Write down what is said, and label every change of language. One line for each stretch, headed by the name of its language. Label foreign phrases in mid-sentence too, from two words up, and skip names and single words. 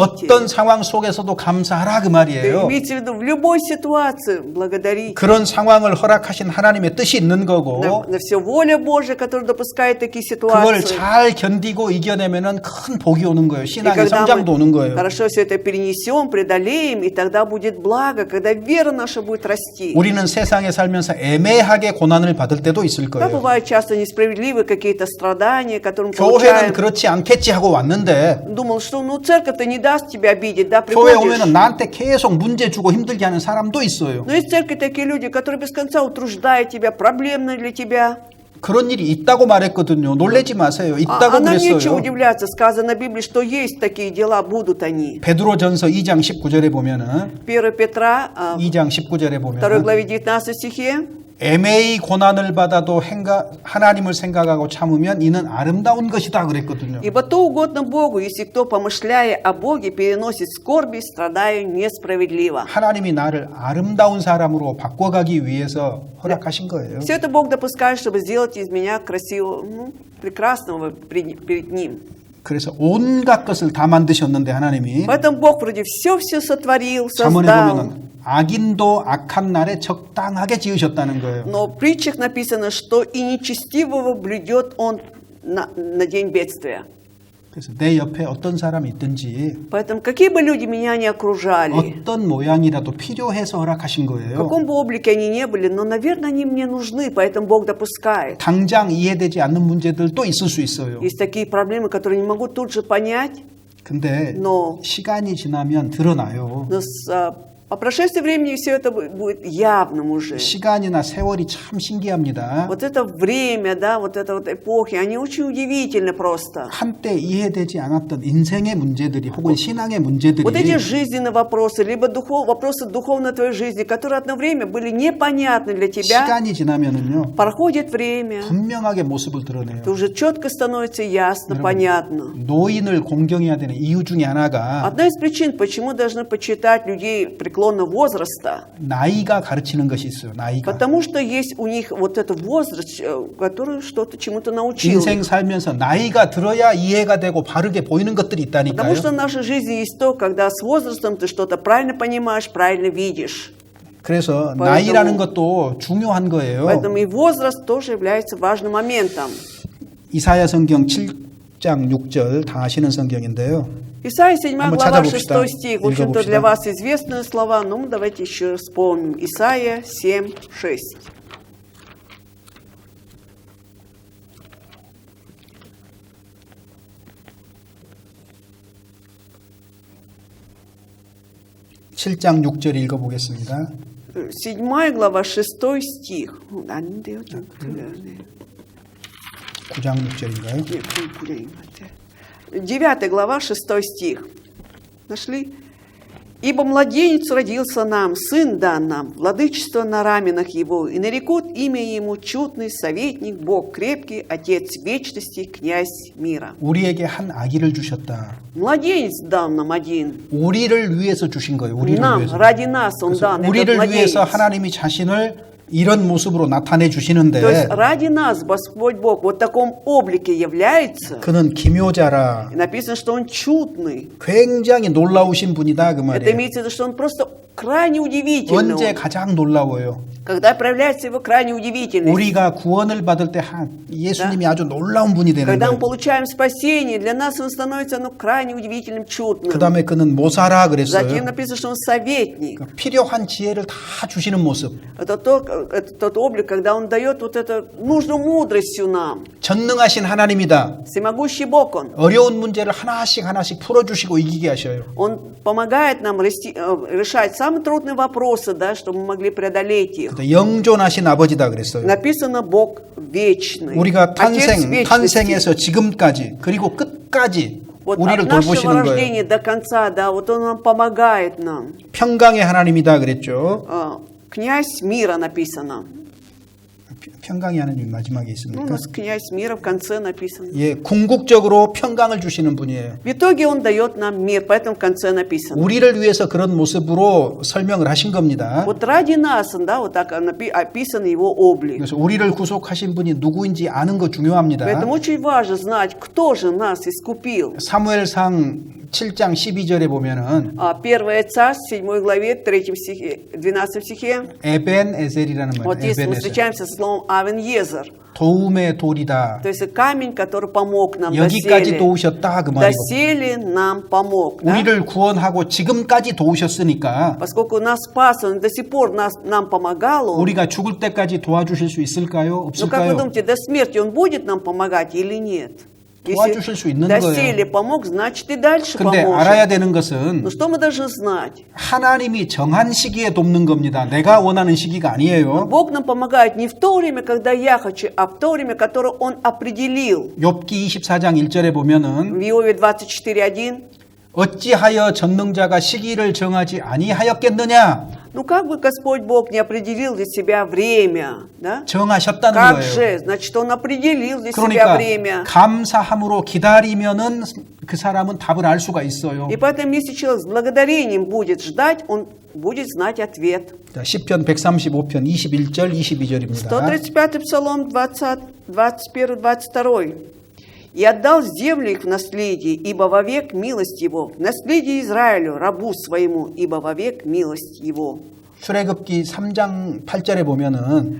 Korean: 어떤 상황 속에서도 감사하라 그 말이에요.
Russian: Имейте в виду, в любой ситуации благодарите.
Korean: 그런 상황을 허락하신 하나님의 뜻이 있는 거고,
Russian: На все воля Божия, которая допускает такие
Korean: 그걸
Russian: ситуации.
Korean: 잘 견디고 이겨내면은 큰 복이 오는 거예요.
Russian: И
Korean: 신앙의
Russian: когда
Korean: 성장도 오는
Russian: мы
Korean: 거예요.
Russian: хорошо все это перенесем, преодолеем, и тогда будет благо, когда вера наша будет расти.
Korean: 우리는 세상에 살면서 애매하게 고난을 받을 때도 있을
Russian: Да,
Korean: 거예요.
Russian: бывают часто несправедливые какие-то страдания, которые мы
Korean: 교회는
Russian: получаем.
Korean: 그렇지 않겠지 하고 왔는데,
Russian: Думал, что церковь-то не даст тебя обидеть, да,
Korean: 교회
Russian: приходишь.
Korean: 오면은 나한테 계속 문제 주고 힘들게 하는 사람도 있어요.
Russian: Но есть в церкви такие люди, которые без конца утруждают тебя, проблемны для тебя.
Korean: 그런 일이 있다고 말했거든요. 놀라지 마세요.
Russian: А
Korean: 있다고
Russian: нам нечего
Korean: 그랬어요.
Russian: удивляться, сказано в Библии, что есть такие дела, будут они.
Korean: 베드로전서 2장 19절에 보면은
Russian: 1 Петра,
Korean: 2장 19절에 2 보면은
Russian: главе 19 стихе.
Korean: 애매히 고난을 받아도 하나님을 생각하고 참으면 이는 아름다운 것이다 그랬거든요.
Russian: Ибо то угодно Богу, если кто, помышляя о Боге, переносит скорби, страдая несправедливо.
Korean: 하나님이 나를 아름다운 사람으로 바꿔가기 위해서 허락하신 거예요.
Russian: Все это Бог допускает, чтобы сделать из меня красивого, прекрасного перед Ним.
Korean: 그래서 온갖 것을 다 만드셨는데 하나님이
Russian: Поэтому Бог вроде все сотворил,
Korean: 잠언에
Russian: создал.
Korean: 보면은 악인도 악한 날에 적당하게 지으셨다는 거예요.
Russian: Но в притчах написано, что и нечестивого блюдет он на день бедствия.
Korean: 그래서 내 옆에 어떤 사람이 있든지
Russian: Поэтому какие бы люди меня ни окружали,
Korean: 어떤 모양이라도 필요해서 허락하신
Russian: в
Korean: 거예요.
Russian: каком бы облике они не были, но, наверное, они мне нужны, поэтому Бог допускает.
Korean: 당장 이해되지 않는 문제들도 있을 수 있어요.
Russian: Есть такие проблемы, которые не могу тут же понять,
Korean: 근데
Russian: но
Korean: 시간이 지나면 드러나요. по прошествии времени все это будет явным уже. 시간이나 세월이 참 신기합니다.
Russian: Вот это время, да, вот эта вот эпохи, они очень удивительны просто.
Korean: 한때 이해되지 않았던 인생의 문제들이 혹은 신앙의 문제들이
Russian: Вот эти жизненные вопросы, либо вопросы духовной твоей жизни, которые одно время были непонятны для тебя,
Korean: 시간이 지나면은요
Russian: проходит время,
Korean: 분명하게 모습을 드러내요.
Russian: то уже четко становится ясно, понятно.
Korean: 노인을 공경해야 되는 이유 중에 하나가
Russian: Одна из причин, почему должны почитать людей преклонного возраста,
Korean: 나이가 가르치는 것이 있어요. 나이가.
Russian: потому что есть у них вот этот возраст, который что-то чему-то научил.
Korean: 인생 살면서 나이가 들어야 이해가 되고 바르게 보이는 것들이
Russian: Потому
Korean: 있다니까요.
Russian: что в нашей жизни есть то, когда с возрастом ты что-то правильно понимаешь, правильно видишь.
Korean: 그래서
Russian: поэтому-
Korean: 나이라는 것도 중요한 거예요.
Russian: Поэтому и возраст тоже является важным моментом.
Korean: 이사야 성경 7장 6절 다 아시는 성경인데요.
Russian: Исайя 7
Korean: 한번
Russian: глава
Korean: 찾아봅시다.
Russian: 6 стих. В общем-то,
Korean: 읽어봅시다.
Russian: для вас известные слова, но мы давайте еще раз вспомним. Исайя 7, 6.
Korean: 칠장 6절 읽어보겠습니다.
Russian: 7 глава 6 стих.
Korean: 안 돼요. 9장 6절인가요?
Russian: 9 глава 6 стих. Нашли? «Ибо младенец родился нам, сын дан нам, владычество на раменах его, и нарекут имя ему чудный советник, Бог крепкий, Отец вечности, князь мира».
Korean: 우리에게 한 아기를 주셨다.
Russian: Младенец дан нам один.
Korean: 우리를 위해서 주신 거예요. 우리를
Russian: Нам,
Korean: 위해서.
Russian: ради нас он
Korean: 그래서
Russian: дан, этот
Korean: 우리를 위해서
Russian: младенец.
Korean: 하나님이 자신을 이런 모습으로 나타내
Russian: То есть
Korean: 주시는데
Russian: ради нас Господь Бог вот в таком облике является.
Korean: 그는 기묘자라
Russian: И написано, что он чудный.
Korean: 굉장히 놀라우신 분이다 그
Russian: Это
Korean: 말이에요.
Russian: имеется в виду, что он просто крайне удивительный.
Korean: 언제 가장 놀라워요?
Russian: когда проявляется его крайне удивительность.
Korean: 우리가 구원을 받을 때 예수님이 아주 놀라운 분이 되는
Russian: Когда мы
Korean: 거예요.
Russian: получаем спасение, для нас он становится крайне удивительным, чудным.
Korean: 그 다음에 그는 모사라
Russian: Затем
Korean: 그랬어요.
Russian: написано, что он советник.
Korean: 필요한 지혜를 다 주시는 모습.
Russian: Это тот облик, когда он дает вот эту нужную мудрость всю нам.
Korean: 전능하신 하나님이다.
Russian: Всемогущий Бог он.
Korean: 어려운 문제를 하나씩 풀어주시고 이기게 하셔요.
Russian: Он помогает нам решать самые трудные вопросы, да, чтобы мы могли преодолеть их.
Korean: 영존하신 아버지다 그랬어요.
Russian: Написано Бог вечный.
Korean: 우리가
Russian: Отец вечности.
Korean: 탄생에서 지금까지 그리고 끝까지
Russian: Вот
Korean: 우리를
Russian: от нашего
Korean: 돌보시는 거예요.
Russian: рождения до конца, да, вот он нам помогает нам.
Korean: 평강의 하나님이다 그랬죠.
Russian: Князь мира написано.
Korean: 평강의 하나님 마지막에
Russian: Ну, у
Korean: 있습니까?
Russian: нас князь мира в конце написано.
Korean: 예, 궁극적으로 평강을 주시는 분이에요.
Russian: В итоге он дает нам мир, поэтому в конце написано.
Korean: 우리를 위해서 그런 모습으로 설명을 하신 겁니다.
Russian: Вот ради нас, да, вот так описан его облик.
Korean: 그래서 우리를 구속하신 분이 누구인지 아는 거 중요합니다.
Russian: Поэтому очень важно знать, кто же нас искупил.
Korean: 사무엘상 7장 12절에 보면은
Russian: 1 Царств, 7 главе, 3 стихе, 12 стихе.
Korean: 에벤에셀이라는
Russian: Вот
Korean: 말이에요.
Russian: здесь мы
Korean: 에벤에셀.
Russian: встречаемся с словом Авен-Езер.
Korean: 도움의 돌이다.
Russian: То есть камень, который помог нам
Korean: 여기까지
Russian: доселе.
Korean: 도우셨다 그 말이고.
Russian: Доселе нам помог. Да?
Korean: 우리를 구원하고 지금까지 도우셨으니까
Russian: Поскольку нас спас, он до сих пор нам помогал. Он.
Korean: 우리가 죽을 때까지 도와주실 수 있을까요?
Russian: Ну как вы
Korean: 없을까요?
Russian: думаете, до смерти он будет нам помогать или нет?
Korean: 도와주실 수 있는
Russian: доселе
Korean: 거예요.
Russian: помог, значит и дальше
Korean: 근데 알아야
Russian: поможет.
Korean: 되는 것은
Russian: Но что мы должны знать?
Korean: 하나님이 정한 시기에 돕는 겁니다. 내가 원하는 시기가 아니에요.
Russian: Бог нам помогает не в то время, когда я хочу, а в то время, которое Он определил.
Korean: 욥기 24장 1절에 보면은
Russian: В Иове 24:1.
Korean: 어찌하여 전능자가 시기를 정하지 아니하였겠느냐?
Russian: Ну как бы Господь Бог не определил для себя время, да?
Korean: 정하셨다는
Russian: Как
Korean: 거예요.
Russian: же? Значит, Он определил для себя
Korean: 그러니까
Russian: время.
Korean: 감사함으로 기다리면은 그 사람은 답을 알 수가 있어요.
Russian: И поэтому, если человек с благодарением будет ждать, он будет знать ответ.
Korean: 자, 시편 135편 21절 22절입니다.
Russian: 135 Псалом 20, 21, 22. «И отдал землю их в наследие, ибо вовек милость его, в наследие Израилю, рабу своему, ибо вовек милость его».
Korean: 출애굽기 3장 8절에 보면은